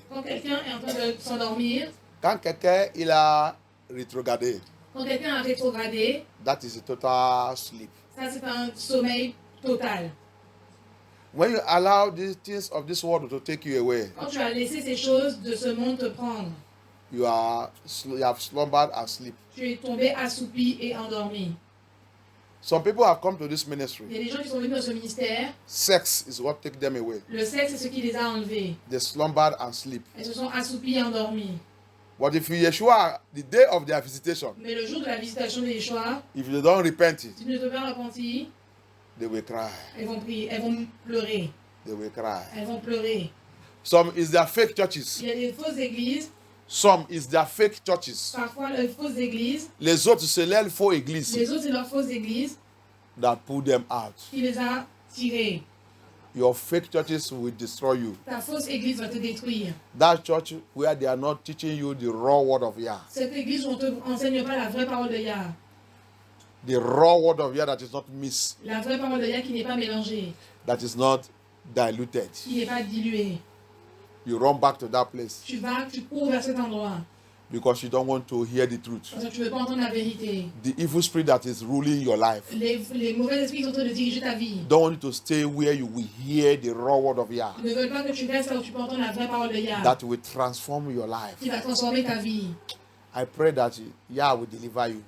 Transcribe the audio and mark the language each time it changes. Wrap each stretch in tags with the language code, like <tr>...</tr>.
<fr>Quand quelqu'un est en train de s'endormir, quand quelqu'un il a rétrogradé, quand quelqu'un a rétrogradé,</fr> <en>that is a total sleep.</en> <fr>ça c'est un sommeil total.</fr> <en>When you allow these things of this world to take you away,</en> <fr>Quand tu as laissé ces choses de ce monde te prendre,</fr> <en>you have slumbered and sleep.</en> <fr>tu es tombé assoupi et endormi.</fr> <en>Some people have come to this</en> <fr>Il y</fr> <en>ministry.</en> <fr>a des gens qui sont venus dans ce ministère,</fr> <en>Sex is what take them away.</en> <fr>le sexe c'est ce qui les a enlevés.</fr> <en>They slumbered and sleep.</en> <fr>Elles se sont assoupis et endormis.</fr> <en>But if you Yeshua, the day of their visitation,</en> <fr>Mais le jour de la visitation de Yeshua,</fr> <en>if they don't repent it,</en> <fr>si tu ne te pas repentir,</fr> <en>they will cry.</en> <fr>elles vont prier, elles vont pleurer.</fr> <en>They will cry.</en> <fr>Elles vont pleurer.</fr> <en>Some is their fake churches.</en> <fr>Il y a des fausses églises,</fr> <en>Some is their fake churches.</en> <fr>parfois les fausses églises, Les autres, c'est leurs faux églises. les autres c'est leurs fausses églises.</fr> <en>that pulled them out.</en> <fr>qui les a tirés.</fr> <en>Your fake churches will destroy you.</en> <fr>Ta fausse église va te détruire.</fr> <en>That church where they are not teaching you the raw word of Yah.</en> <fr>Cette église où on ne te enseigne pas la vraie parole de Yah.</fr> <en>The raw word of Yah that is not mixed,</en> <fr>La vraie parole de Yah qui n'est pas mélangée,</fr> <en>that is not diluted.</en> <fr>qui n'est pas diluée.</fr> <en>You run back to that place</en> <fr>Tu cours vers cet endroit</fr> <en>because you don't want to hear the truth.</en> <fr>parce que tu ne veux pas entendre la vérité.</fr> <en>The evil spirit that is ruling your life</en> <fr>Les mauvais esprits qui sont en train de diriger ta vie</fr> <en>don't want you to stay where you will hear the raw word of Yah</en> <fr>ne veulent pas que tu restes là où tu peux entendre la vraie parole de Yah</fr> <en>that will transform your life.</en> <fr>qui va transformer ta vie.</fr> <en>I pray that Yah will deliver you.</en>